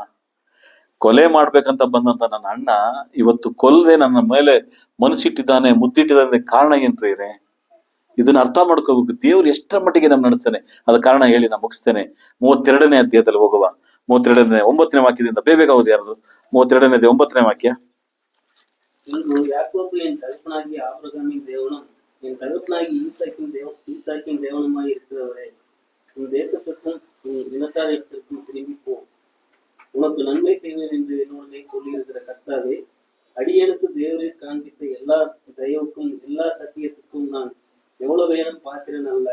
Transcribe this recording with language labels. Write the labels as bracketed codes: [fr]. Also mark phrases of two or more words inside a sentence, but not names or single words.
[kn] ಕೊಲೆ ಮಾಡ್ಬೇಕಂತ ಬಂದಂತ ನನ್ನ ಅಣ್ಣ ಇವತ್ತು ಕೊಲ್ಲದೆ ನನ್ನ ಮೇಲೆ ಮನಸ್ಸಿಟ್ಟಿದ್ದಾನೆ, ಮುದ್ದಿಟ್ಟಿದ್ದಾನೆ. ಕಾರಣ ಏನ್ ಪ್ರಿಯರೇ? ಇದನ್ನ ಅರ್ಥ ಮಾಡ್ಕೋಬೇಕು. ದೇವ್ರು ಎಷ್ಟರ ಮಟ್ಟಿಗೆ ನಮ್ ನಡೆಸ್ತಾನೆ, ಅದ ಕಾರಣ ಹೇಳಿ ನಾ ಮುಗಿಸ್ತೇನೆ. 32ನೇ ಅಧ್ಯಾಯದಲ್ಲಿ ಹೋಗುವ. 32ನೇ 9ನೇ ವಾಕ್ಯದಿಂದ ಬೇಗ ಓದಿ. ಯಾರದು 32ನೇ ಅಧ್ಯಾಯ 9ನೇ ವಾಕ್ಯ. [ta] யாக்கோபு என் தகப்பனாகி ஆபிரகாமின் தேவனும் என் தகப்பனாகி ஈசாக்கின் தேவனுமாய் இருக்கிறவரே, உன் தேசத்துக்கும் உன் இனத்தாரிடத்திற்கும் திரும்பி போ. உனக்கு நன்மை செய்வேன் என்று என்னுடனே சொல்லியிருக்கிற கர்த்தாவே, அடியனுக்கு தேவரீர் காண்பித்த எல்லா தயவுக்கும் எல்லா சத்தியத்துக்கும் நான் எவ்வளவு வேணும் பார்க்கிறேன் அல்ல.